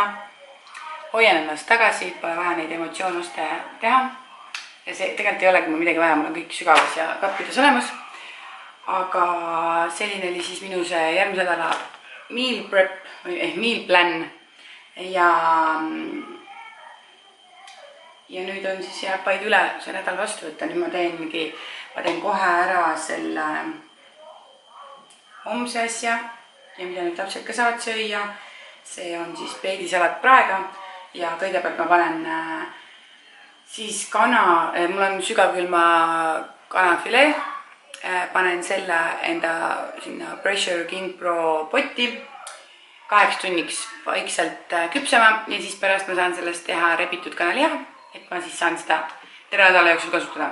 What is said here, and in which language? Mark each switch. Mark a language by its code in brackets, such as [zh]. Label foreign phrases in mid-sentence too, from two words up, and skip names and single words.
[et] Hoian ennast tagasi, pole vaja neid emotsioonioste teha. Ja see tegelikult ei olegi mul midagi vaja, mul on kõik sügavas ja kappides olemas. Aga selline oli siis minu see järgmise nädala [en] meal prep [et] või [en] meal plan. [et] Ja nüüd on siis jääb vaid üle see nädal vastu võtta. Nüüd ma teen kohe ära selle homse asja ja mida nüüd lapsed ka saavad süüa. See on siis peedisalat praega ja kõigepealt ma panen siis kana, mul on sügavkülma kanafilee, panen selle enda sinna Pressure King Pro potti 8 tunniks vaikselt küpsema ja siis pärast ma saan sellest teha rebitud kanaliha, et ma siis saan seda terve nädala jooksul kasutada.